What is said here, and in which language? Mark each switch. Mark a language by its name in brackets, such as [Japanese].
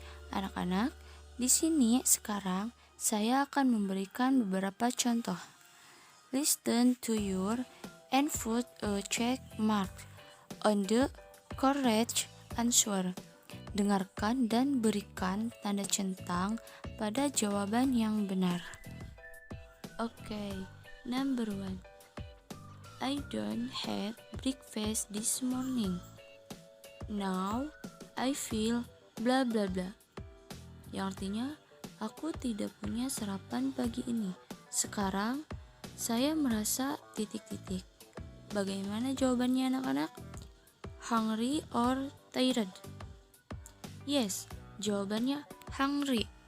[Indonesian] Anak-anak, di sini sekarang saya akan memberikan beberapa contoh. [English] Listen to your and put a check mark on the correct answer. [Indonesian] Dengarkan dan berikan tanda centang pada jawaban yang benar. [English] Oke, number 1. I don't have breakfast this morning. Now I feel bla bla bla. [Indonesian] Yang artinya aku tidak punya sarapan pagi ini. Sekarang saya merasa titik-titik. Bagaimana jawabannya anak-anak? [English] Hungry or tired? Yes, [Indonesian] jawabannya [English] hungry.